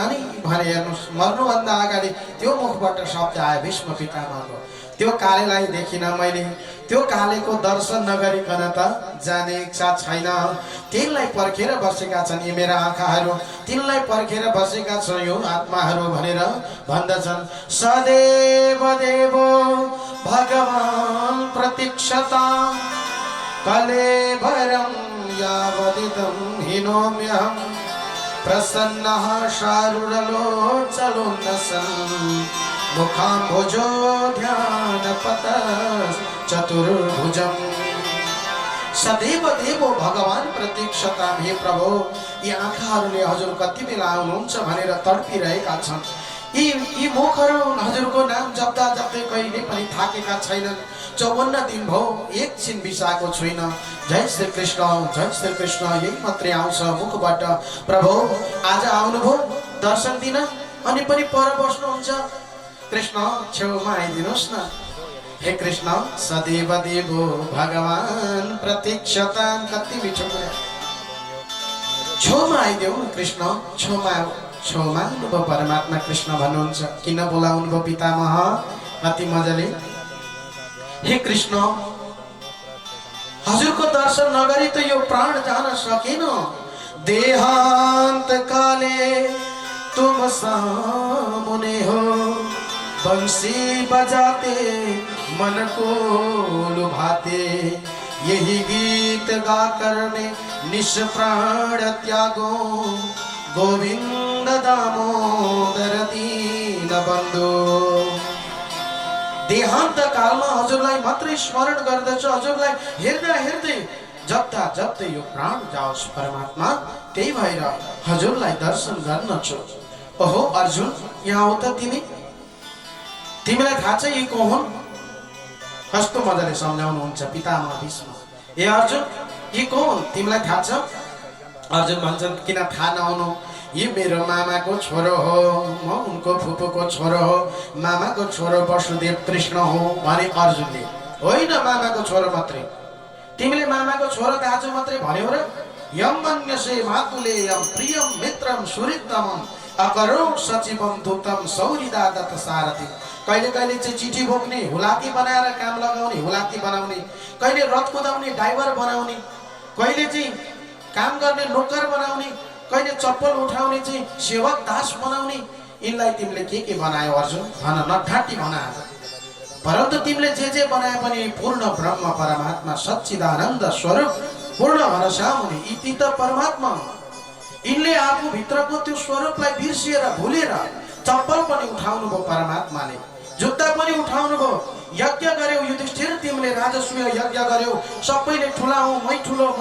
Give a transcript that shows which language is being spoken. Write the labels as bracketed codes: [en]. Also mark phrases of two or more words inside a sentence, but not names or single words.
[ne] नि भने हेर्नुहोस् मर्नुभन्दा अगाडि त्यो मुखबाट शब्द आयो भीष्म पितामहको त्यो कालेलाई देखिनँ मैले त्यो कालेको दर्शन नगरिकन त जाने इच्छा छैन तिनलाई पर्खेर बसेका छन् यी मेरा आँखाहरू तिनलाई पर्खेर बसेका छन् यो आत्माहरू भनेर भन्दछन् [sa] सदैव देवो भगवान् प्रतीक्षता कलेवरं यावदिदं हिनोम्यहं प्रसन्नः शारुरलोचलोन्नसन् मुखाम्भुजो ध्यानपतश्चतुर्भुजम् सदैव देवो भगवान् प्रतीक्षता [ne] हे प्रभु यी आँखाहरूले हजुर कति बेला आउनुहुन्छ भनेर तडपिरहेका छन् यी मुखहरू हजुरको नाम जप्दा जप्दै कहिले पनि थाकेका छैनन् 54 दिन भयो एकछिन बिसाएको छुइन जय श्री कृष्ण यही मात्रै आउँछ मुखबाट प्रभु आज आउनुभयो दर्शन दिन अनि पनि पर बस्नुहुन्छ कृष्ण छेउमा आइदिनुहोस् न हे कृष्ण [sa] सदैव देवो भगवान् प्रतीक्षता [ne] कति मिठो कुरा छेउमा आइदेऊ कृष्ण छेउमा अनुभव परमात्मा कृष्ण भन्नुहुन्छ किन बोलाउनु भयो पितामह कति मजाले हे कृष्ण हजुरको दर्शन नगरी त यो प्राण जान सकेन [hi] देहांत काले तुम सामने हो बंसी बजाते मन को लुभाते यही गीत गाकर में निष्प्राण त्यागो गोविंद दामोदर दीन बंधु [ne] देहांत कालमा हजुरलाई मात्रै स्मरण गर्दछु हजुरलाई हेर्दै जप्दै यो प्राण जाओस् परमात्मा त्यही भएर हजुरलाई दर्शन गर्न छु ओहो अर्जुन यहाँ आउ त तिमीलाई थाहा छ यी को हुन् कस्तो मजाले सम्झाउनुहुन्छ पितामह भीष्म ए अर्जुन यी को हुन् तिमीलाई थाहा छ अर्जुन भन्छन् किन थाहा नहुनु यी मेरो मामाको छोरो हो म उनको फुपूको छोरो हो मामाको छोरो वसुदेव कृष्ण हो भने अर्जुनले होइन मामाको छोरो मात्रै तिमीले मामाको छोरो दाजु मात्रै भन्यौ र [sa] यम मन्यसे मातुलेयम प्रियम मित्रम सुहृदतमम अकरो सचिवम दूतम सौरिदादत सारथि [ne] कहिले चाहिँ चिठी बोक्ने हुलाकी बनाएर काम लगाउने हुलाकी बनाउने कहिले रथ कुदाउने ड्राइभर बनाउने कहिले चाहिँ काम गर्ने नोकर बनाउने कहिले चप्पल उठाउने चाहिँ सेवक दास बनाउने यिनलाई तिमीले के बनायो अर्जुन भन नठाटी भन आज परन्तु तिमीले जे बनाए पनि पूर्ण ब्रह्म परमात्मा सच्चिदानन्द स्वरूप पूर्ण भरोसा हुने यी त परमात्मा यिनले आफू भित्रको त्यो स्वरूपलाई बिर्सिएर भुलेर चप्पल पनि उठाउनु भयो परमात्माले जुत्ता पनि उठाउनु भयो यज्ञ गर्यौ युधिष्ठिर तिमीले राजसूय यज्ञ गर्यौ सबैले ठुला हौ मै ठुलो